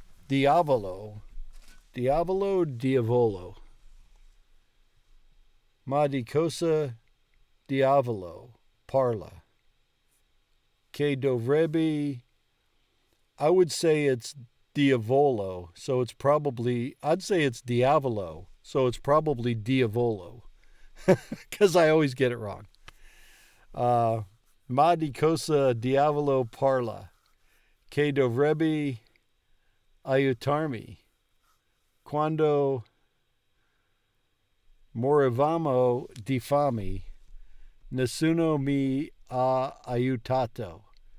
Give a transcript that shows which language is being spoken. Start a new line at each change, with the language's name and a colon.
Italian: Diavolo. Diavolo, diavolo. Ma di cosa diavolo parla? Che dovrebbe,
English: I would say it's diavolo, so it's probably, I'd say it's diavolo, so it's probably diavolo, because I always get it wrong.
Italian: Ma di cosa diavolo parla? Che dovrebbe aiutarmi? Quando morivamo di fame, nessuno mi ha aiutato.